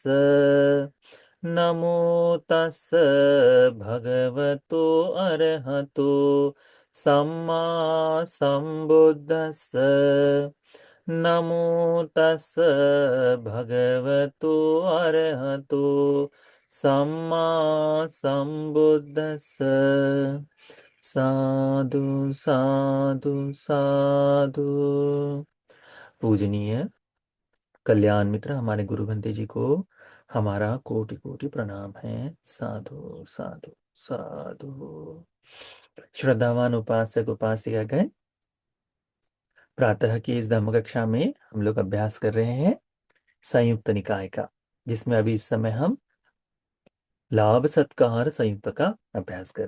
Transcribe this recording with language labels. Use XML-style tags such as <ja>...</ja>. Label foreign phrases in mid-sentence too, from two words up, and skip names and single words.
<pi>नमो तस् भगवतो अरहतो सम्मा संबुद्धस्स। नमो तस् भगवतो अरहतो सम्मा संबुद्धस्स। साधु साधु साधु।</pi> <hi>पूजनीय कल्याण मित्र हमारे गुरु बंते जी को हमारा कोटि कोटि प्रणाम है।</hi> <pi>साधु साधु साधु।</pi> <hi>श्रद्धावान उपासक उपासिका गण, प्रातः की इस धम्म कक्षा में हम लोग अभ्यास कर रहे हैं संयुक्त निकाय का, जिसमें अभी इस समय हम लाभ सत्कार संयुक्त का अभ्यास करें।</hi>